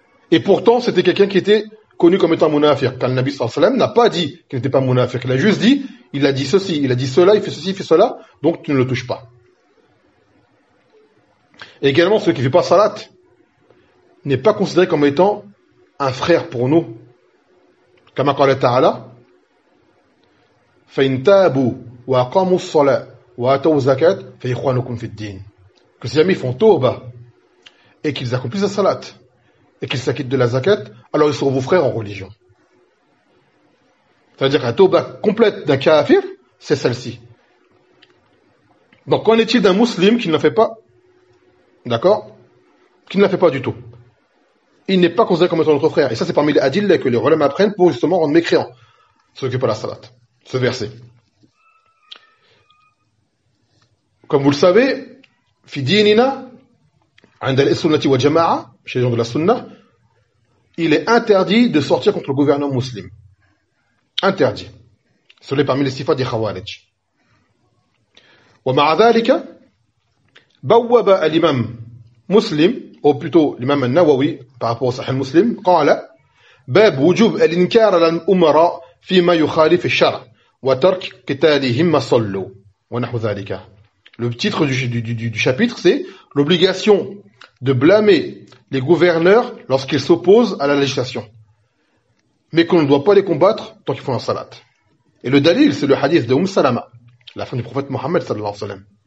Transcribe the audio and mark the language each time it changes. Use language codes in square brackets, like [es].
[fr] Et pourtant, c'était quelqu'un qui était connu comme étant munafiq, car le Nabi sallallahu alayhi wa sallam n'a pas dit qu'il n'était pas munafiq, il a juste dit, il a dit ceci, il a dit cela, il fait ceci, il fait cela, donc tu ne le touches pas. Et également, celui qui ne fait pas salat n'est pas considéré comme étant un frère pour nous. Comme a dit [ar] Ta'ala, فَإِنْ تَابُوا وَأَقَامُوا الصَّلَاةَ وَأَتَوُوا الزَّكَاةَ فَيْخْوَانُكُمْ فِي الدِّينِ. [fr] Que si jamais ils font tawba et qu'ils accomplissent la salat et qu'ils s'acquittent de la zakat, alors ils seront vos frères en religion. C'est-à-dire qu'un tawba complète d'un kafir, c'est celle-ci. Donc qu'en est-il d'un musulman qui ne fait pas? D'accord? Qui ne la fait pas du tout. Il n'est pas considéré comme étant notre frère. Et ça, c'est parmi les hadiles que les ulama apprennent pour justement rendre mécréant ceux qui ne font pas la salat. Ce verset. Comme vous le savez, [ar] fi dinina, inda al-sunnati wa jama'a, [fr] chez les gens de la sunna, il est interdit de sortir contre le gouvernement musulman. Interdit. Cela est parmi les sifats des khawarij. [ar] Wa ma'a dhalika, بوب الإمام مسلم أو بلطو الإمام النووي بعبوة صحيح المسلم قال باب وجوب الإنكار على الأمراء فيما يخالف الشرع وترك قتالهم ما صلوا ونحو ذلك. [fr] Le titre du chapitre, c'est l'obligation de blâmer les gouverneurs lorsqu'ils s'opposent à la législation, mais qu'on ne doit pas les combattre tant qu'ils font un salat. Et le dalil, c'est le hadith de Salama, la femme du prophète Mohammed sallallahu alayhi wa sallam.